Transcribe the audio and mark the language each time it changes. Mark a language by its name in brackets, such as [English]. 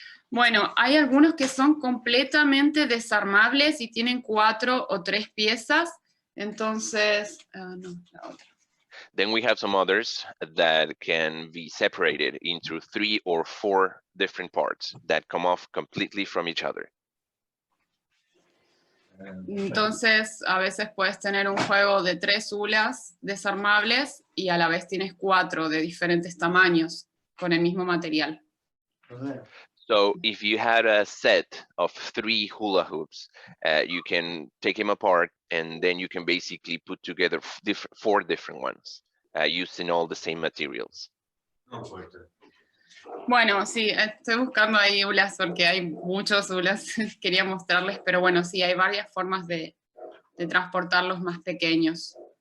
[Spanish] Bueno, hay algunos que son completamente desarmables y tienen 4 o 3 piezas. Entonces, no, la otra. [English] Then we have some others that can be separated into 3 or 4 different parts that come off completely from each other. [Spanish] Entonces, a veces puedes tener un juego de 3 hulas desarmables y a la vez tienes 4 de diferentes tamaños con el mismo material. [English] So if you had a set of 3 hula hoops, you can take them apart and then you can basically put together 4 different ones using all the same materials. [Spanish] Bueno, sí, estoy buscando ahí hulas porque hay muchos hulas, quería mostrarles, pero bueno, sí, hay varias formas de transportarlos más pequeños.